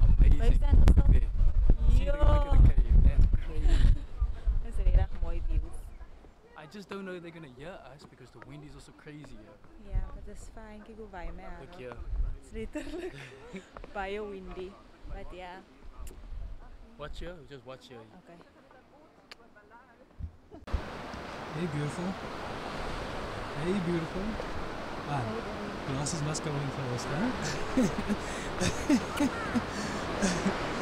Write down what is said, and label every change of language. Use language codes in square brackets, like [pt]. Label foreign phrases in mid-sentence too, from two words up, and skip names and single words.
[en] Amazing. [af] Staan ons nog? [en] See, look at the cave. That's crazy. [af] Dis regtig mooi views. [en] I just don't know if they're gonna hear us because the wind is also crazy here. [af] Ja, but dis fine. Kyk hoe waai my aan. [en] Look here. It's [af] letterlik baie [en] windy. But yeah. Watch here. Just watch here. Okay. Hey, beautiful. Hey, beautiful. Ah, glasses must go in first, huh?